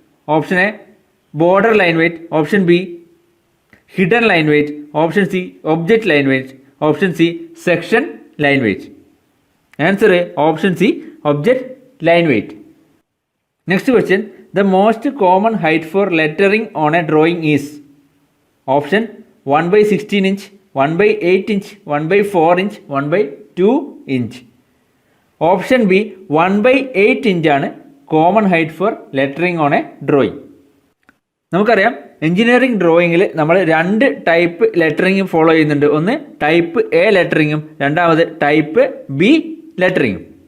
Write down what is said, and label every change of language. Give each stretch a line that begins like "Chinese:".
English: Option A border line weight, option B hidden line weight, option C object line weight, option C section line weight. Answer option C object line weight. Next question, the most common height for lettering on a drawing is. Option 1/16 inch, 1/8 inch, 1/4 inch, 1/2 inch. Option B 1/8 inch ആണ് common height for lettering on a drawing.
Malayalam: നമുക്കറിയാം engineering ഡ്രോയിങ്ങിൽ നമ്മൾ 2 type lettering follow ചെയ്യുന്നുണ്ട്. ഒന്ന് type A ലെറ്ററിങ്ങും രണ്ടാമത് type B ലെറ്ററിങ്ങും.